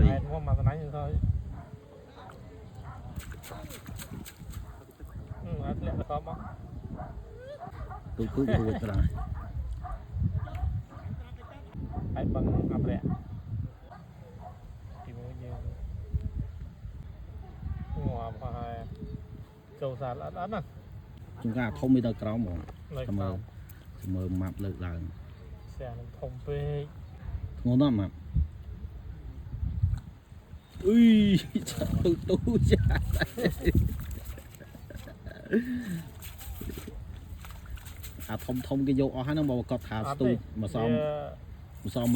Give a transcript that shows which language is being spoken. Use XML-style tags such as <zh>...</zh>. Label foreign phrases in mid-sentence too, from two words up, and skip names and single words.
<km>ហេតុមកមកស្នាញ់ទៅអត់លាក់ទៅមក ទូទូរួចត្រង់ ហើយបងអបរៈទីមួយយើងងាប់ហើយចូលសាលអត់អត់ណា</km> <vi>chúng ta không biết đâu</vi> <km>ក្រោមហ្មង លើក តែ មក មើលម៉ាប់លើកឡើង ស្អានឹងធំពេក ធ្ងន់ណាស់ម៉ាប់អុយទូទូចាអាធំគេយកអស់ហើយហ្នឹងមកគាត់ថាស្ទូចមកសំមិញ</km>